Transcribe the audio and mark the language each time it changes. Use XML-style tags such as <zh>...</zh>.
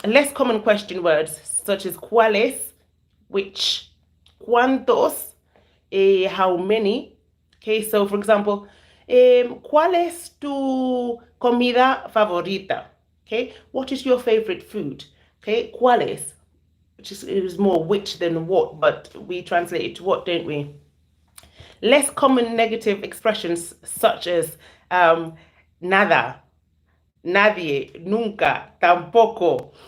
<en>Less common question words such as cuáles, which, cuántos, how many. Okay. So for example,</en> <es>¿cuál es tu comida favorita?</es> <en>Okay. What is your favorite food? Okay. ¿Cuáles? Which is more which than what, but we translate it to what, don't we? Less common negative expressions such as nada, nadie, nunca, tampoco.</en>